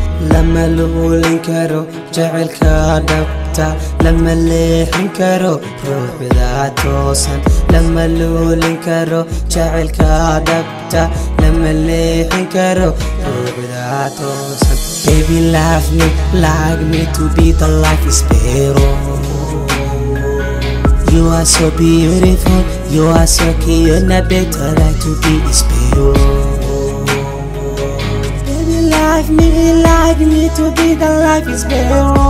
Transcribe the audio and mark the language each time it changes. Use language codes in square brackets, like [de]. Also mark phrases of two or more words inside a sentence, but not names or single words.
[so] Lama luulin karo jacaylka dhabta, lama leexin karo ruuxda toosan. Lama luulin karo jacaylka dhabta, lama leexin karo ruuxda toosan. [en] Baby, love me, like me to be the life is better. You are so beautiful, you are so cute, and I better like to be special. Baby, like me, like me to be the life is better.